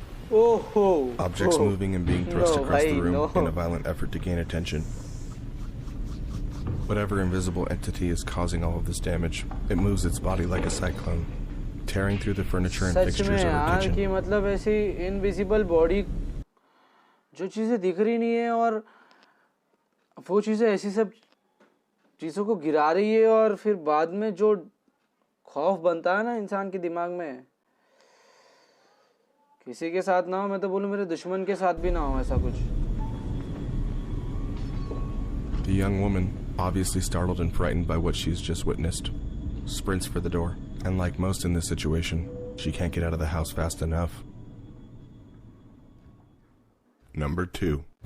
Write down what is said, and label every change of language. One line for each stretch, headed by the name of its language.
English: Objects moving and being thrust across the room in a violent effort to gain attention. Whatever invisible entity is causing all of this damage, it moves its body like a cyclone, tearing through the furniture and fixtures of her kitchen.
Hindi: मतलब ऐसी
English: invisible
Hindi: body जो चीजें दिख रही नहीं है और वो चीजें ऐसी सब चीजों को गिरा रही है और फिर बाद में जो खौफ बनता है ना इंसान के दिमाग में, किसी के साथ ना हो, मैं तो बोलूं मेरे दुश्मन के साथ भी ना हो ऐसा कुछ.
English: The young woman, obviously startled and frightened by what she's just witnessed, sprints for the door, and like most in this situation, she can't get out of the house fast enough. Number 2.